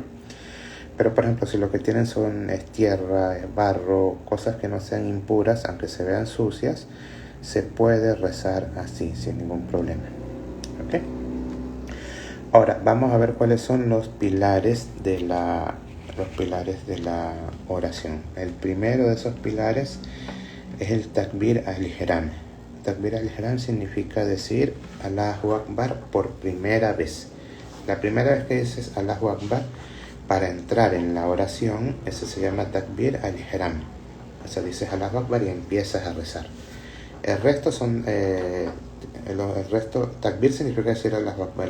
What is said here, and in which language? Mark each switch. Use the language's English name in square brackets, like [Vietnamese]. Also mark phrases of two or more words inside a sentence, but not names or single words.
[Spanish] Pero por ejemplo, si lo que tienen es tierra, es barro, cosas que no sean impuras, aunque se vean sucias, se puede rezar así, sin ningún problema. ¿Ok? Ahora, vamos a ver cuáles son los pilares de la oración. El primero de esos pilares es el [Arabic] تكبير الإحرام. تكبير الإحرام [Spanish] significa decir [Arabic] الله أكبر [Spanish] por primera vez. La primera vez que dices [Arabic] الله أكبر [Spanish] para entrar en la oración, ese se llama [Arabic] تكبير الإحرام. [Spanish] O sea, dices [Arabic] الله أكبر [Spanish] y empiezas a rezar. El resto son takbir significa decir [Arabic] الله أكبر.